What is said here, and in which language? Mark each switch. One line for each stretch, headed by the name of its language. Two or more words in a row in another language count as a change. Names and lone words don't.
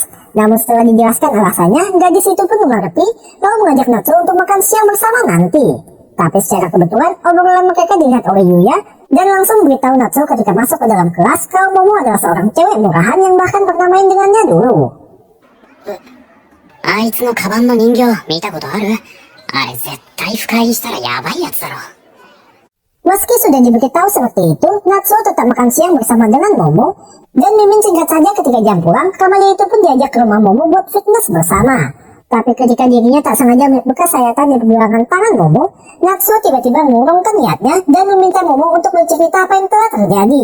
Indonesian: Namun setelah dijelaskan alasannya, gadis itu pun mengerti lalu mengajak Natsuo untuk makan siang bersama nanti. Tapi secara kebetulan, obrolan mereka dilihat oleh Yuya dan langsung memberitahu Natsuo ketika masuk ke dalam kelas kalau Momo adalah seorang cewek murahan yang bahkan pernah main dengannya dulu.
Japanese: あいつのカバンの人形見たことある？あれ絶対深入りしたらやばいやつだろ。
Indonesian: Meski sudah diberitahu seperti itu, Natsuo tetap makan siang bersama dengan Momo, dan mimin singkat saja ketika jam pulang, Kamalia itu pun diajak ke rumah Momo buat fitness bersama. Tapi ketika dirinya tak sengaja melihat bekas sayatan di pergelangan tangan Momo, Natsuo tiba-tiba mengurungkan niatnya dan meminta Momo untuk bercerita apa yang telah terjadi.